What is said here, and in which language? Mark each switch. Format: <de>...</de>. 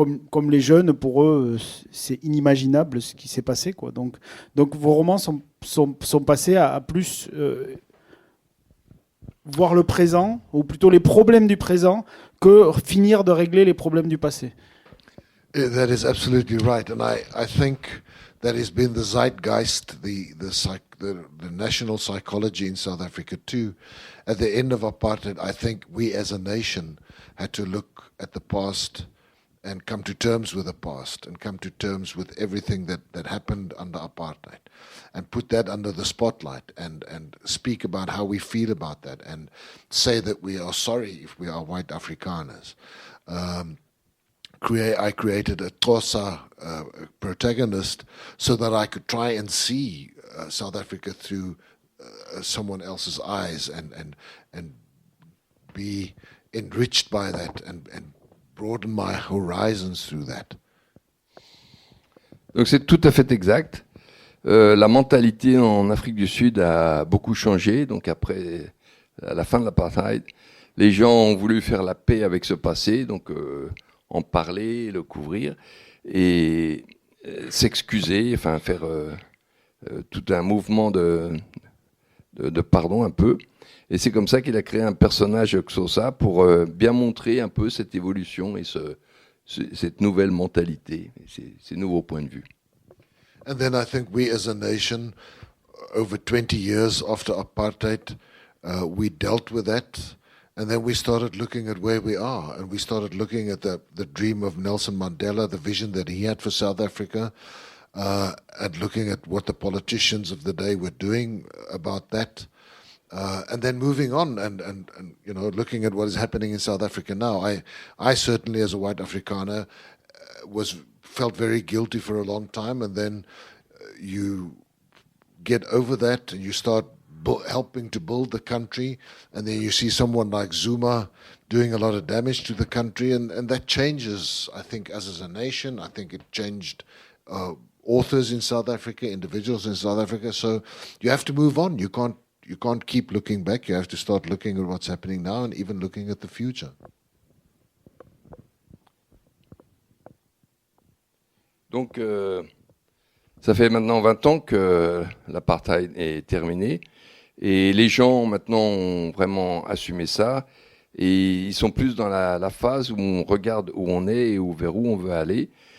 <fr>Comme les jeunes, pour eux, c'est inimaginable ce qui s'est passé, quoi. Donc vos romans sont passés à plus... voir le présent, ou plutôt les problèmes du présent, que finir de régler les problèmes du passé.</fr> <en>That is absolutely right, and I think that has been the zeitgeist, the national psychology in South Africa too. At the end of apartheid, I think we as a nation had to look at the past and come to terms with the past and come to terms with everything that happened under apartheid and put that under the spotlight and speak about how we feel about that and say that we are sorry if we are white Afrikaners. I created a Xhosa protagonist so that I could try and see South Africa through someone else's eyes and be enriched by that and broaden my horizons through that.</en> <fr>Donc c'est tout à fait exact. La mentalité en Afrique du Sud a beaucoup changé. Donc après à la fin de l'apartheid, les gens ont voulu faire la paix avec ce passé, donc en parler, le couvrir et s'excuser, enfin faire tout un mouvement de pardon un peu. Et c'est comme ça qu'il a créé un personnage Xhosa pour bien montrer un peu cette évolution et cette nouvelle mentalité, et ces nouveaux points de vue.</fr> <en>And then I think we as a nation, over 20 years after apartheid, we dealt with that. And then we started looking at where we are. And we started looking at the dream of Nelson Mandela, the vision that he had for South Africa, and looking at what the politicians of the day were doing about that. And then moving on and looking at what is happening in South Africa now. I certainly, as a white Afrikaner, felt very guilty for a long time, and then you get over that and you start helping to build the country, and then you see someone like Zuma doing a lot of damage to the country, and that changes, I think, us as a nation. I think it changed authors in South Africa, individuals in South Africa, so you have to move on. You can't keep looking back. You have to start looking at what's happening now and even looking at the future.</en> <fr>Donc, ça fait maintenant 20 ans que l'apartheid est terminé et les gens maintenant ont vraiment assumé ça et ils sont plus dans la phase où on regarde où on est et vers où on veut aller.</fr>